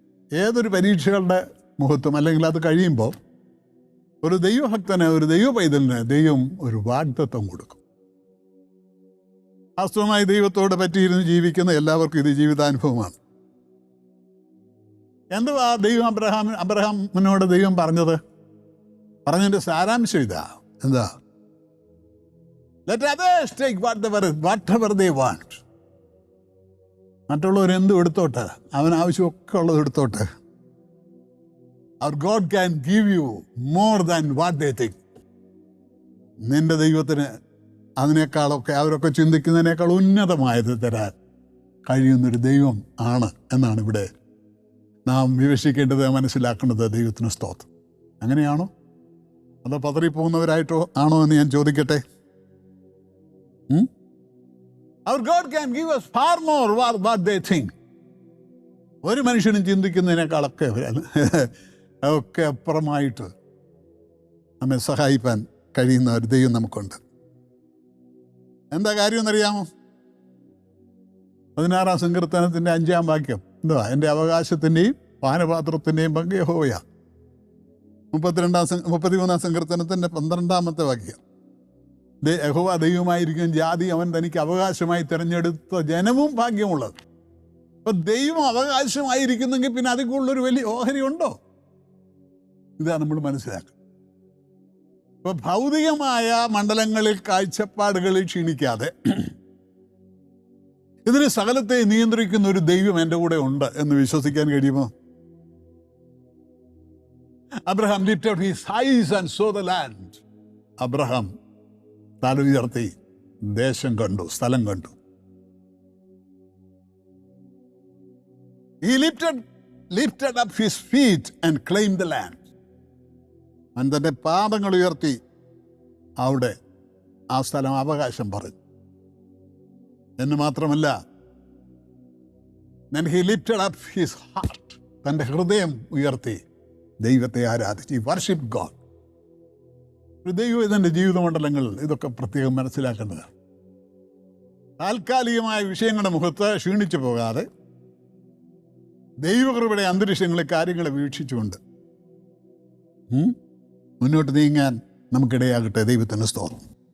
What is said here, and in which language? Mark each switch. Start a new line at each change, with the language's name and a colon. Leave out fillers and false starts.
Malayalam: ഏതൊരു പരീക്ഷകളുടെ മുഹത്വം അല്ലെങ്കിൽ അത് കഴിയുമ്പോൾ ഒരു ദൈവഭക്തന്, ഒരു ദൈവ പൈതലിന് ദൈവം ഒരു വാഗ്ദത്തം കൊടുക്കും. വാസ്തവമായി ദൈവത്തോട് പറ്റിയിരുന്ന് ജീവിക്കുന്ന എല്ലാവർക്കും ഇത് ജീവിതാനുഭവമാണ്. എന്തുവാ ദൈവം അബ്രഹാമിനോട് ദൈവം പറഞ്ഞതിൻ്റെ സാരാംശം ഇതാ. എന്താ?
English: Let others take whatever they want.
Malayalam: മറ്റുള്ളവർ എന്തും എടുത്തോട്ടെ, അവൻ ആവശ്യമൊക്കെ ഉള്ളത് എടുത്തോട്ടെ.
English: Our God can give you more than what they think.
Malayalam: നിന്റെ ദൈവത്തിന് അതിനേക്കാളൊക്കെ, അവരൊക്കെ ചിന്തിക്കുന്നതിനേക്കാൾ ഉന്നതമായത് തരാൻ കഴിയുന്നൊരു ദൈവം ആണ് എന്നാണ് ഇവിടെ നാം വിവക്ഷിക്കേണ്ടത്, മനസ്സിലാക്കേണ്ടത്. ദൈവത്തിന് സ്തോത്രം. അങ്ങനെയാണോ അതോ പതറിപ്പോകുന്നവരായിട്ടോ ആണോ എന്ന് ഞാൻ ചോദിക്കട്ടെ.
English: Our God can give us far more what they think.
Malayalam: ഒരു മനുഷ്യനും ചിന്തിക്കുന്നതിനേക്കാളൊക്കെ ഒക്കെ അപ്പുറമായിട്ട് നമ്മെ സഹായിക്കാൻ കഴിയുന്ന ഒരു ദൈവം നമുക്കുണ്ട്. എന്താ കാര്യം എന്നറിയാമോ? 16-ാം സങ്കീർത്തനത്തിൻ്റെ 5-ാം വാക്യം എന്തുവാ? എൻ്റെ അവകാശത്തിൻ്റെയും പാനപാത്രത്തിൻ്റെയും പങ്ക് യഹോവയാ. 33-ാം സങ്കീർത്തനത്തിൻ്റെ 12-ാമത്തെ വാക്യം, യഹോവ ദൈവമായിരിക്കും ജാതി അവൻ തനിക്ക് അവകാശമായി തിരഞ്ഞെടുത്ത ജനവും ഭാഗ്യമുള്ളത്. അപ്പൊ ദൈവം അവകാശമായിരിക്കുന്നെങ്കിൽ പിന്നെ അതിൽ കൂടുതലൊരു വലിയ ഓഹരി ഉണ്ടോ? ഇതാ നമ്മൾ മനസ്സിലാക്കുക. ഇപ്പൊ ഭൗതികമായ മണ്ഡലങ്ങളിൽ കാഴ്ചപ്പാടുകളിൽ ക്ഷീണിക്കാതെ ഇതിന് സകലത്തെ നിയന്ത്രിക്കുന്ന ഒരു ദൈവം എൻ്റെ കൂടെ ഉണ്ട് എന്ന് വിശ്വസിക്കാൻ കഴിയുമോ?
English: Abraham lifted his eyes and saw the land.
Malayalam: Abraham തല ഉയർത്തി ദേശം കണ്ടു, സ്ഥലം കണ്ടു.
English: He lifted up his feet and claimed the land.
Malayalam: അവൻ തൻ്റെ പാദങ്ങൾ ഉയർത്തി അവിടെ ആ സ്ഥലം അവകാശം പറഞ്ഞു. എന്ന് മാത്രമല്ല,
English: then he lifted up his heart.
Malayalam: തൻ്റെ ഹൃദയം ഉയർത്തി ദൈവത്തെ ആരാധിച്ചു.
English: He worshiped God.
Malayalam: ഒരു ദൈവം ഇതിൻ്റെ ജീവിതമണ്ഡലങ്ങൾ ഇതൊക്കെ പ്രത്യേകം മനസ്സിലാക്കേണ്ടതാണ്. താൽക്കാലികമായ വിഷയങ്ങളുടെ മുഖത്ത് ക്ഷീണിച്ചു പോകാതെ ദൈവകൃപയുടെ അന്തരീക്ഷങ്ങളെ കാര്യങ്ങളെ വീക്ഷിച്ചുകൊണ്ട് മുന്നോട്ട് നീങ്ങാൻ നമുക്കിടയാകട്ടെ. ദൈവത്തിന് സ്തോത്രം.